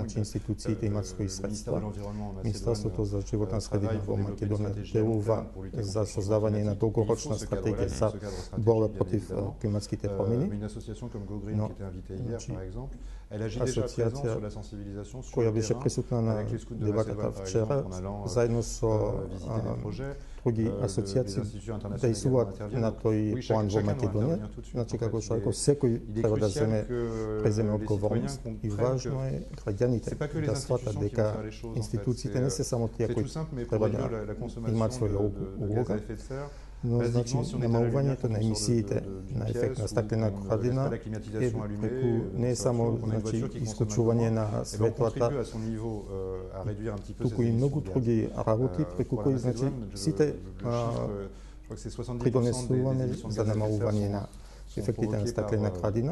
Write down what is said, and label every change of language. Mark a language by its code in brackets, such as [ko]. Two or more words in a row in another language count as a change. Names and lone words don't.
[fr] Le ministère de l'Environnement en Macédoine travaille pour développer une stratégie pour lutter contre le changement climatique. Une association comme Go Green qui était invitée hier, par exemple, elle agit déjà à présent sur la sensibilisation sur le terrain, avec les scouts de Macédoine, par exemple, en allant visiter des projets. [mk] Други асоциации действуваат на тој план во Македонија. Значи, како што реков, секој треба да преземе одговорност и важно е граѓаните да сватат дека институциите не се само тие кои треба да имаат своја улога, но значи намалувањето на емисиите на ефект на стаклена градина е не е само значи исклучување на светлата, туку и многу други работи преку кои значи сите придонесуваме за намалување на ефектите на стаклена градина.